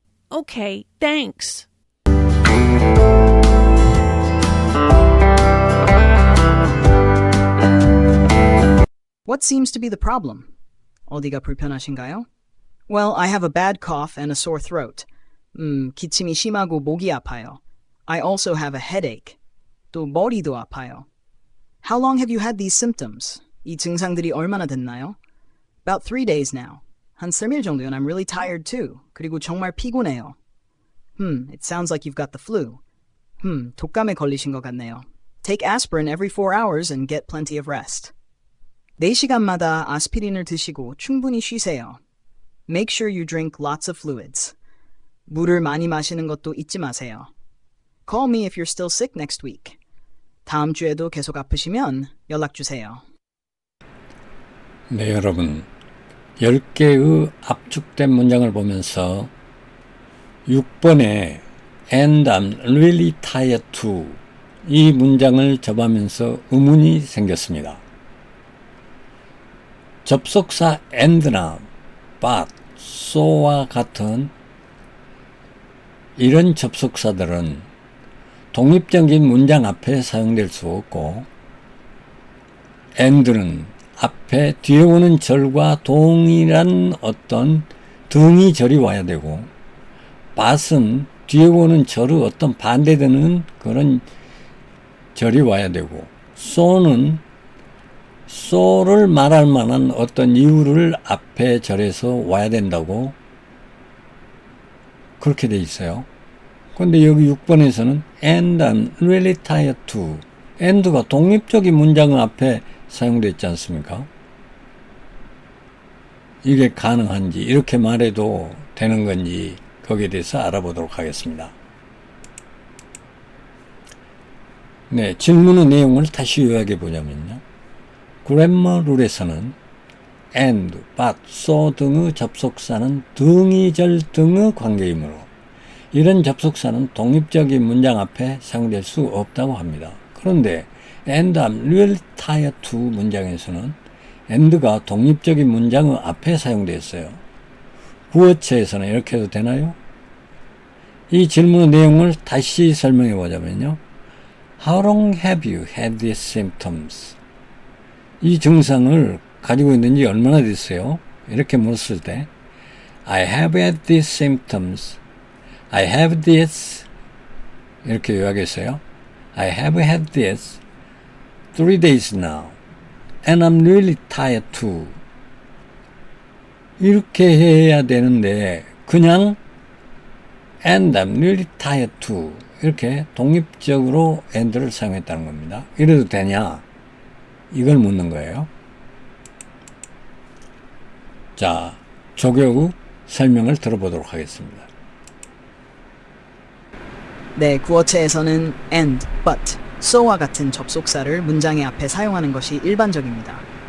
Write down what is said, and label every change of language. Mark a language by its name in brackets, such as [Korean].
[English] Okay, thanks. What seems to be the problem? [Korean] 어디가 불편하신가요? [English] Well, I have a bad cough and a sore throat. [Korean] 기침이 심하고 목이 아파요. [English] I also have a headache. [Korean] 또 머리도 아파요. [English] How long have you had these symptoms? [Korean] 이 증상들이 얼마나 됐나요? [English] About 3 days now. [Korean] 한 3일 정도요. [English] And I'm really tired too. [Korean] 그리고 정말 피곤해요. [English] It sounds like you've got the flu. [Korean] 독감에 걸리신 것 같네요. [English] Take aspirin every 4 hours and get plenty of rest. [Korean] 4시간마다 아스피린을 드시고 충분히 쉬세요. [English] Make sure you drink lots of fluids. [Korean] 물을 많이 마시는 것도 잊지 마세요. [English] Call me if you're still sick next week. [Korean] 다음 주에도 계속 아프시면 연락 주세요. 네, 여러분. 10개의 압축된 문장을 보면서 6번에 [English] And I'm really tired too [Korean] 이 문장을 접하면서 의문이 생겼습니다. 접속사 and나 but, so와 같은 이런 접속사들은 독립적인 문장 앞에 사용될 수 없고 and는 앞에 뒤에 오는 절과 동일한 어떤 등이 절이 와야 되고 but은 뒤에 오는 절의 어떤 반대되는 그런 절이 와야 되고 so는 so를 말할 만한 어떤 이유를 앞에 절에서 와야 된다고 그렇게 돼 있어요. 그런데 여기 6번에서는 [English] and I'm really tired too. [Korean] and가 독립적인 문장 앞에 사용되어 있지 않습니까? 이게 가능한지 이렇게 말해도 되는 건지 거기에 대해서 알아보도록 하겠습니다. 네, 질문의 내용을 다시 요약해 보자면요. 그래머 룰에서는 and, but, so 등의 접속사는 등이절 등의 관계이므로 이런 접속사는 독립적인 문장 앞에 사용될 수 없다고 합니다. 그런데 [English] and I'm really tired too [Korean] 문장에서는 and가 독립적인 문장의 앞에 사용되었어요. 구어체에서는 이렇게 해도 되나요? 이 질문의 내용을 다시 설명해 보자면요. [English] How long have you had these symptoms? [Korean] 이 증상을 가지고 있는지 얼마나 됐어요? 이렇게 물었을 때 [English] I have had these symptoms. I have this [Korean] 이렇게 요약했어요. [English] I have had this 3 days now. And I'm really tired too. [Korean] 이렇게 해야 되는데 그냥 [English] and I'm really tired too. [Korean] 이렇게 독립적으로 and를 사용했다는 겁니다. 이래도 되냐? 이걸 묻는 거예요. 자, 조교 설명을 들어보도록 하겠습니다. 네, 구어체에서는 and, but, so와 같은 접속사를 문장의 앞에 사용하는 것이 일반적입니다.